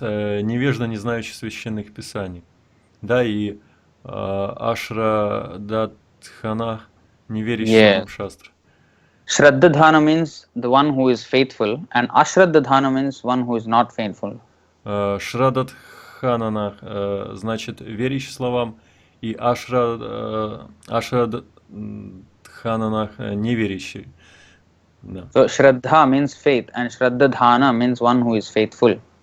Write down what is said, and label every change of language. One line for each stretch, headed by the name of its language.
Russian: Невежда, не знающий священных писаний. Да, и Ашра Датхана, не верящий в шастры.
English: Shraddha-dhana means the one who is faithful, and Ashraddha-dhana means one who is not faithful.
Russian: Шрадатхананах значит верящий словам, и Ашрадхананах неверящий. Да.
English: So Shraddha means faith, and Shraddha-dhana means one who is faithful.